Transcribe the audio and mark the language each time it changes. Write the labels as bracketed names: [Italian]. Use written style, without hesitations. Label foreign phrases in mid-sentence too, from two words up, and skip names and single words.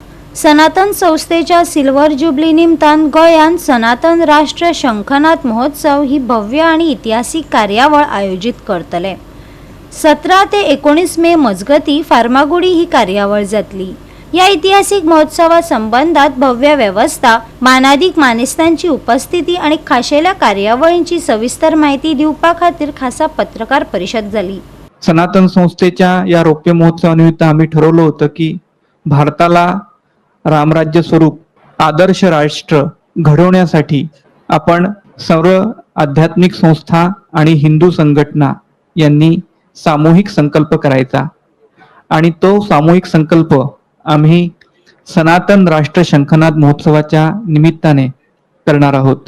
[Konkani] सनातन संस्थेच्या [English] silver jubilee [Konkani] निमतान गोंयांत सनातन राष्ट्र शंखनाद महोत्सव ही भव्य आणि ऐतिहासिक कार्यावळ आयोजित करतले। 17 ते 19 मे मजगती फार्मागुडी ही कार्यावळ जातली। या ऐतिहासिक महोत्सवा संबंधात भव्य व्यवस्था, मानाधिक मानेस्तांची उपस्थिती आणि खाशेल्या कार्यावळींची सविस्तर माहिती दिवपा खातीर खासा पत्रकार परिषद झाली। [Marathi] सनातन संस्थेच्या या रौप्य महोत्सवानिमित्त आम्ही ठरवलं होतं की भारताला रामराज्य स्वरूप आदर्श राष्ट्र घडवण्यासाठी आपण सर्व आध्यात्मिक संस्था आणि हिंदू संघटना यांनी सामूहिक संकल्प करायचा आणि तो सामूहिक संकल्प आम्ही सनातन राष्ट्र शंखनाद महोत्सवाच्या निमित्ताने करणार आहोत।